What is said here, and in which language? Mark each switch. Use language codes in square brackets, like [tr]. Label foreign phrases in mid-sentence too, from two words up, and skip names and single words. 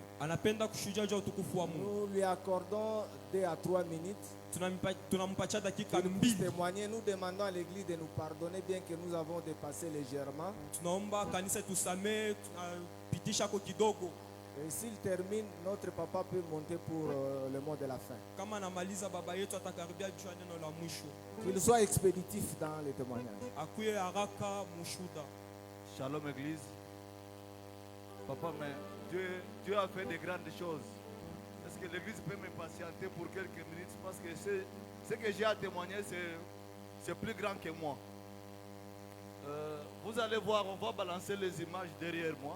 [sw] Anapenda kushuhudia juu ya utukufu wa Mungu. [fr] Nous lui accordons 2 à 3 minutes. [sw] Tunampatia dakika [fr] pour 2. témoigner. Nous demandons à l'église de nous pardonner bien que nous avons dépassé légèrement. [sw] Tunaomba kanisa tusamee, tunapitisha kwa kidogo. [fr] Et s'il termine, notre papa peut monter pour le mot de la fin. [sw] Kama anamaliza baba yetu atakaribia juu ya neno la mwisho. [fr] Qu'il soit expéditif dans les témoignages. [sw] Akuye haraka mushuda. [fr] Shalom Église. Papa, mais Dieu a fait de grandes choses. Est-ce que l'Église peut me patienter pour quelques minutes? Parce que ce que j'ai à témoigner, c'est plus grand que moi. Vous allez voir, on va balancer les images derrière moi.